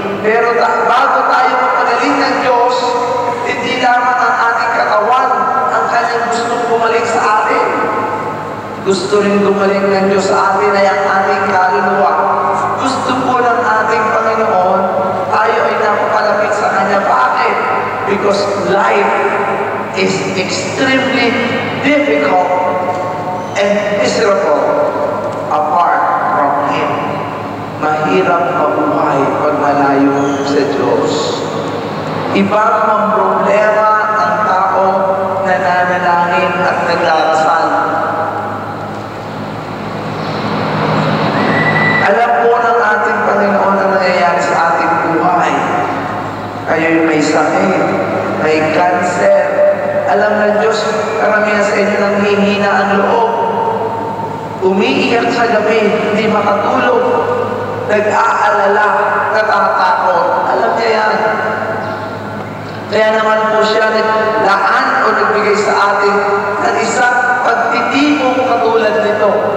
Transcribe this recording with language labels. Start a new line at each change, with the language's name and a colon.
Filipino: Pero bago tayo mapagaling ng Diyos, hindi lamang ang ating katawan ang kanyang gustong gumaling sa atin. Gusto rin gumaling ng Diyos sa atin ay ang ating kaluluwa. Gusto po ng ating Panginoon, tayo ay napakalapit sa Kanya. Bakit?
English: Because life is extremely difficult and miserable apart from Him.
Filipino: Mahirap mabuhay pag malayo sa Diyos. Ibang mga problema ang taong nananalangin at nagdarasal. Alam po ng ating Panginoon ang nangyayari sa ating buhay. Kayo'y may sakit, may cancer. Alam ng Diyos, karamihan sa inyo nang hihina ang loob. Umiiyak sa gabi, hindi makatulog. Nag-aalala, natatakot. Alam niya yan. Kaya naman po siya naglaan o nagbigay sa atin ng isang pagtitipong katulad nito.